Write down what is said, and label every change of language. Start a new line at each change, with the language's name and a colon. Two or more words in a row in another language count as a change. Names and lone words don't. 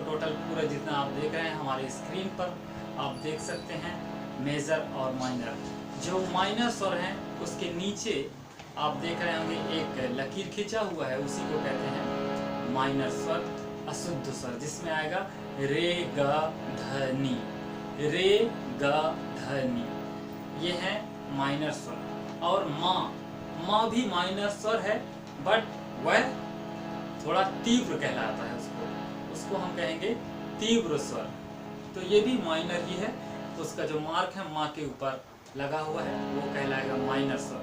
Hindi: टोटल पूरा जितना आप देख रहे हैं हमारे स्क्रीन पर आप देख सकते हैं मेजर और माइनर। जो माइनर स्वर हैं उसके नीचे आप देख रहे होंगे एक लकीर खींचा हुआ है, उसी को कहते हैं माइनर स्वर, अशुद्ध स्वर, जिसमें आएगा रे ग ध नि, रे ग ध नि, ये है माइनर स्वर। और माँ भी माइनर स्वर है, बट वह थोड़ा तीव्र कहलाता है, उसको हम कहेंगे तीव्र स्वर। तो ये भी माइनर ही है, तो उसका जो मार्क है माँ के ऊपर लगा हुआ है वो कहलाएगा माइनर स्वर।